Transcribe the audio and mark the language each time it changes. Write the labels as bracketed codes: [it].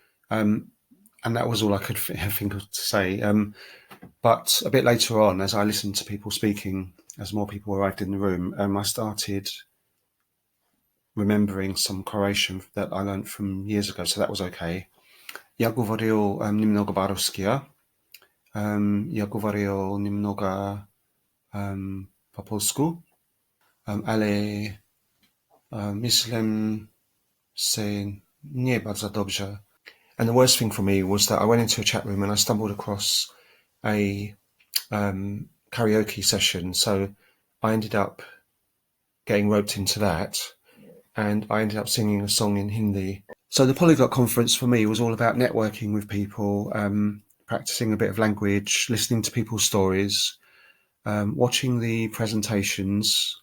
[en] And that was all I could think of to say. But a bit later on, as I listened to people speaking, as more people arrived in the room, I started remembering some Croatian that I learned from years ago, so that was okay. [hr] Ja govorio [ru] немного по-русски, я говорил немного по-польски, [pl] ale myślę se nie bardzo dobrze. [en] And the worst thing for me was that I went into a chat room and I stumbled across a karaoke session. So I ended up getting roped into that, and I ended up singing a song in Hindi. So the Polyglot Conference for me was all about networking with people, practicing a bit of language, listening to people's stories, watching the presentations.